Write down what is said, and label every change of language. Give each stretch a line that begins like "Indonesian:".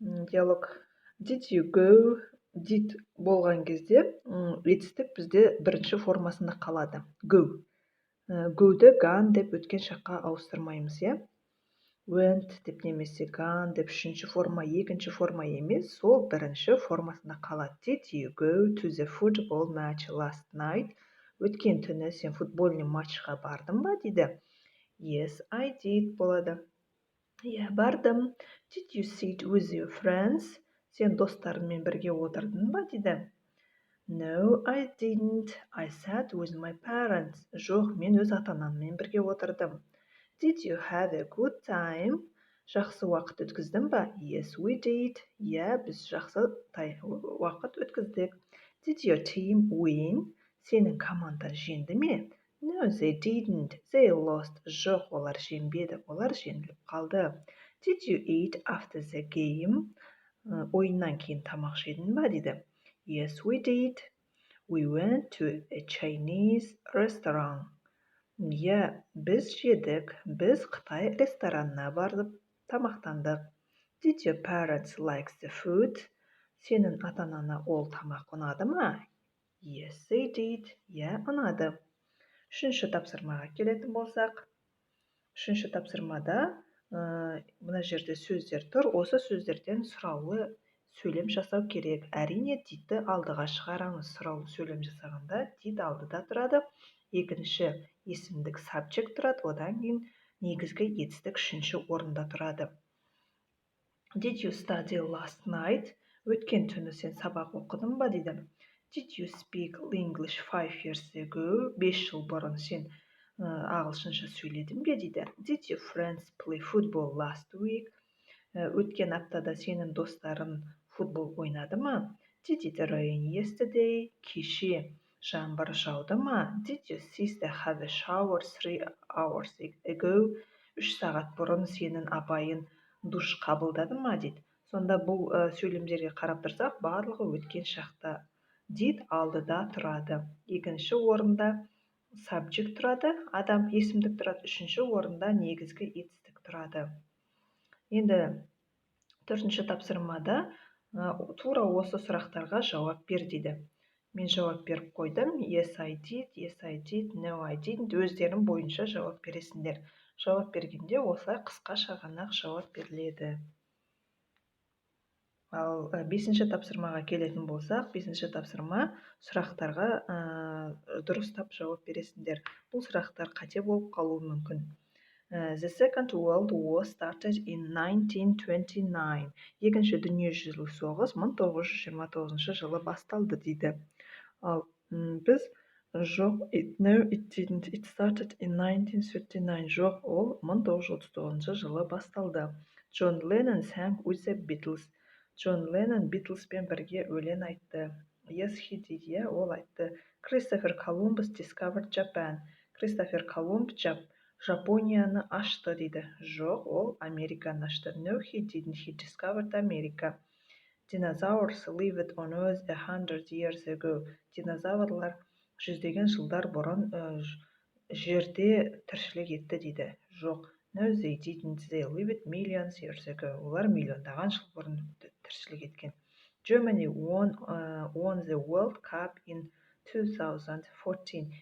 Kazakh: Диалог
English: did you go, did
Kazakh: болған кезде етістік бізде бірінші формасында қалады.
English: Go.
Kazakh: Go-ды gone деп өткен шаққа ауыстырмаймыз, иә? Went деп немесе gone деп үшінші форма, екінші форма емес, сол бірінші формасында қалады.
English: Did you go to the football match last night?
Kazakh: Өткен түні сен футбольный матчқа бардың ба дейді.
English: Yes, I did
Kazakh: болады. Иә, бардым.
English: Did you sit with your friends?
Kazakh: Сен достарыңмен бірге отырдың ба дейді.
English: No, I didn't. I sat with my parents.
Kazakh: Жоқ, мен өз ата-анаммен бірге отырдым.
English: Did you have a good time?
Kazakh: Жақсы уақыт өткіздің ба?
English: Yes, we did.
Kazakh: Иә, біз жақсы уақыт өткіздік.
English: Did your team win?
Kazakh: Сенің командаң жеңді ме?
English: No, they didn't. They lost.
Kazakh: Жоқ, олар жеңбеді. Олар жеңіліп қалды.
English: Did you eat after the game?
Kazakh: Ойыннан кейін тамақ жедің ба дейді.
English: Yes, we did. We went to a Chinese restaurant.
Kazakh: Иә, біз жедік. Біз Қытай ресторанына барып тамақтандық.
English: Did your parents like the food?
Kazakh: Сенің ата-анаңа ол тамақ ұнады ма?
English: Yes, they did.
Kazakh: Иә, ұнады. Үшінші тапсырмаға келетін болсақ. Үшінші тапсырмада мына жерде сөздер тұр. Осы сөздерден сұраулы сөйлем жасау керек. Әрине, didті алдыға шығарамыз. Сұраулы сөйлем жасағанда did алдыда тұрады. Екінші есімдік subject тұрады. Одан кейін негізгі етістік үшінші орында тұрады.
English: Did you study last night?
Kazakh: Өткен түні сен сабақ оқыдың ба дейді.
English: Did you speak English 5 years ago?
Kazakh: 5 жыл бұрын сен ағылшынша сөйледің бе дейді.
English: Did your friends play football last week?
Kazakh: Өткен аптада сенің достарың футбол ойнады ма?
English: Did it rain yesterday?
Kazakh: Кеше жаңбыр жауды ма?
English: Did your sister have a shower 3 hours ago?
Kazakh: 3 сағат бұрын сенің апайың душ қабылдады ма дейді. Сонда бұл сөйлемдерге қарап тұрсақ, барлығы өткен шақта. Did алдыда тұрады. Екінші орында subject тұрады, адам есімдік тұрады. Үшінші орында негізгі етістік тұрады. Енді төртінші тапсырмада тура осы сұрақтарға жауап бер дейді. Мен жауап беріп қойдым.
English: Yes, I did, no, I didn't.
Kazakh: Өздерің бойынша жауап бересіңдер. Жауап бергенде осылай қысқаша ғана жауап беріледі. Ал бесінші тапсырмаға келетін болсақ, бесінші тапсырма сұрақтарға дұрыстап жауап бересіңдер. Бұл сұрақтар қате болып қалуы мүмкін.
English: The Second World War started in 1929.
Kazakh: Екінші дүниежүзілік соғыс 1929 жылы басталды дейді. Ал біз жоқ,
English: no, it didn't. It started in 1939.
Kazakh: Жоқ, ол 1939 жылы басталды.
English: John Lennon sang with the Beatles.
Kazakh: Джон Леннон Битлспен бірге өлең айтты.
English: Yes, he did, yeah,
Kazakh: ол айтты.
English: Christopher Columbus discovered Japan.
Kazakh: Christopher Columbus Жапонияны ашты дейді. Жоқ, ол Американы ашты.
English: No, he didn't. He discovered America. Dinosaurs lived on Earth 100 years ago.
Kazakh: Динозаврлар жүздеген жылдар бұрын жерде тіршілік етті дейді. Жоқ.
English: No, they didn't. They lived millions years ago.
Kazakh: Олар миллиондаған жыл бұрын тіршілік еткен.
English: Germany won the World Cup in 2014.